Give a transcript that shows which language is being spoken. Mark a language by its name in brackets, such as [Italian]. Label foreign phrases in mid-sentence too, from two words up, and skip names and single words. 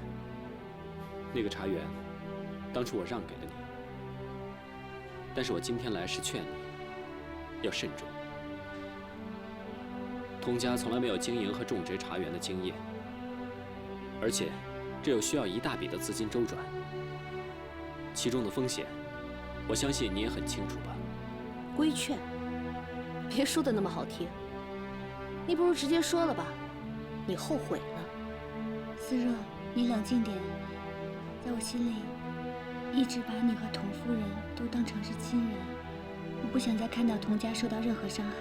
[Chinese] 那個茶園，當初我讓給了你，但是我今天來是勸你要慎重。童家從來沒有經營和種植茶園的經驗，而且這又需要一大筆的資金周轉，其中的風險，我相信你也很清楚吧？規勸，別說的那麼好聽，你不如直接說了吧，你後悔了。思若，你冷靜點。在我心裡，一直把你和童夫人都當成是親人，我不想再看到童家受到任何傷害。